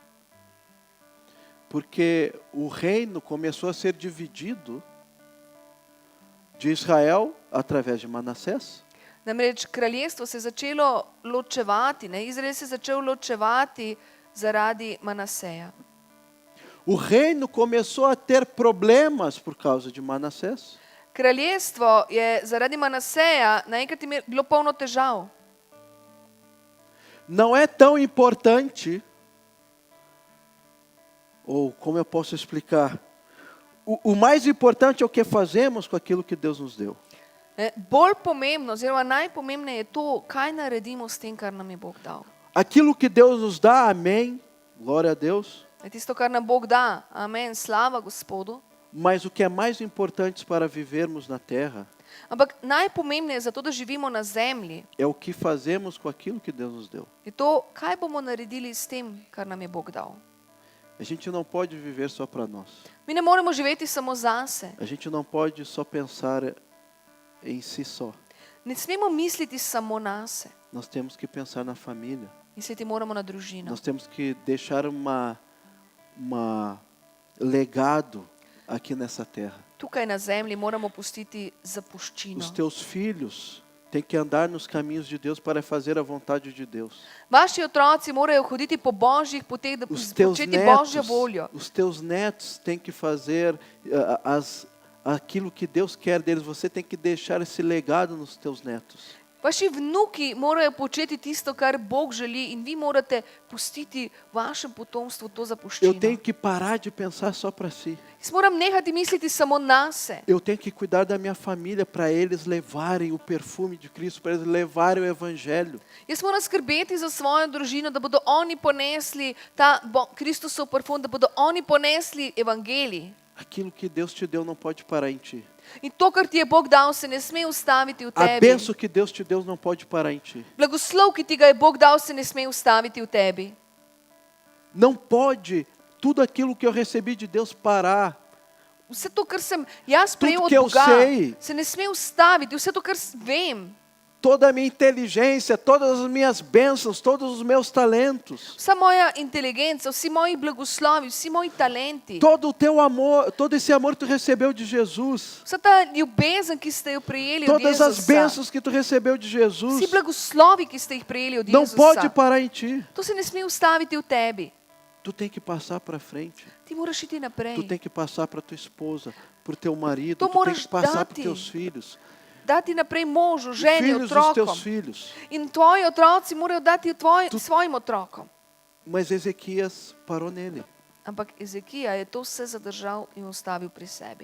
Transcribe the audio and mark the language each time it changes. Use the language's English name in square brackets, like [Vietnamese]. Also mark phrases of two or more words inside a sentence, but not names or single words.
[Portuguese] Porque o reino começou a ser dividido de Israel através de Manassés. [Slovenian] Namreč kraljestvo se je začelo ločevati, ne? Izrael se je začel ločevati zaradi Manaseja. [Portuguese] O reino começou a ter problemas por causa de Manassés. [Slovenian] Kraljestvo je zaradi Manaseja naenkrat bilo polno težav. [Portuguese] Não é tão importante, ou como eu posso explicar, o mais importante é o que fazemos com aquilo que Deus nos deu. [Slovenian] Bolj pomembno, oziroma najpomembneje je to, kaj naredimo s tem, kar nam je Bog dal. [Portuguese] Aquilo que Deus nos dá, amém, glória a Deus. [Slovenian] Je tisto, kar nam Bog da, amen, slava Gospodu. [Portuguese] Mas o que é mais importante para vivermos na terra [Slovenian] Ampak najpomembneje za to, da živimo na zemlji, [Portuguese] é o que fazemos com aquilo que Deus nos deu. [Slovenian] je to, kaj bomo naredili s tem, kar nam je Bog dal. [Portuguese] A gente não pode viver só para nós. [Slovenian] Mi ne moremo živeti samo zase. [Portuguese] A gente não pode só pensar em si só. [Slovenian] Ne smemo misliti samo nase. [Portuguese] Nós temos que pensar na família. [Slovenian] Misliti moramo na družino. [Portuguese] Nós temos que deixar legado aqui nessa terra. [Slovenian] Tukaj na zemlji moramo pustiti zapuščino. [Portuguese] Os teus filhos têm que andar nos caminhos de Deus para fazer a vontade de Deus. [Slovenian] Vaši otroci morajo hoditi po božjih poteh, da [Portuguese] Os teus [Slovenian] početi božjo [Portuguese] netos, [Slovenian] voljo. [Portuguese] os teus netos têm que fazer aquilo que Deus quer deles. Você tem que deixar esse legado nos teus netos. [Slovenian] Vaši vnuki morajo početi tisto, kar Bog želi, in vi morate pustiti vašem potomstvu to [Portuguese] Eu [Slovenian] zapuščino. [Portuguese] tenho que parar de pensar só para si. [Slovenian] Jaz moram nehati misliti samo nase. [Portuguese] Eu tenho que cuidar da minha família para eles levarem o perfume de Cristo, para eles levarem o Evangelho. [Slovenian] Jaz moram skrbeti za svojo družino, da bodo oni ponesli ta Kristusov parfum, da bodo oni ponesli evangelij. [Portuguese] Aquilo que Deus te deu não pode parar em ti. [Slovenian] In to, kar ti je Bog dal, se ne sme ustaviti v [Portuguese] A [Slovenian] tebi. [Portuguese] bênção que Deus te deu não pode parar em ti. [Slovenian] Blagoslov, ki ti ga je Bog dal, se ne sme ustaviti v tebi. [Portuguese] Não pode tudo aquilo que eu recebi de Deus parar. [Slovenian] Vse to, kar sem jaz prejel od [Portuguese] que eu [Slovenian] Boga, [Portuguese] sei. [Slovenian] se ne sme ustaviti. Vse to, kar vem. [Portuguese] Toda a minha inteligência, todas as minhas bênçãos, todos os meus talentos, [Slovenian] Vsa moja inteligenca, vsi moji blagoslovi, vsi moji talenti. [Portuguese] todo o teu amor, todo esse amor que tu recebeu de Jesus, [Slovenian] Vsa ta ljubezen, ki ste jo prejeli od [Portuguese] todas as [Slovenian] Jezusa. [Portuguese] bênçãos que tu recebeu de Jesus, [Slovenian] Vsi blagoslovi, ki ste jih prejeli od [Portuguese] não pode [Slovenian] Jezusa. [Portuguese] parar em ti. [Slovenian] To se ne sme ustaviti v tebi. [Portuguese] Tu tem que passar para frente. [Slovenian] Ti moraš iti naprej. [Portuguese] Tu tem que passar para tua esposa, para o teu marido, Tu tu tem [Slovenian] moraš [Portuguese] que passar para [Slovenian] dati. [Portuguese] os teus filhos, [Slovenian] Dati naprej možu, ženi, [Portuguese] filhos dos teus [Slovenian] otrokom. [Portuguese] filhos. [Slovenian] In tvoji otroci morajo dati svojim otrokom. [Portuguese] Mas Ezequias parou nele, [Slovenian] Ampak Ezekija je to vse zadržal in ustavil pri sebi.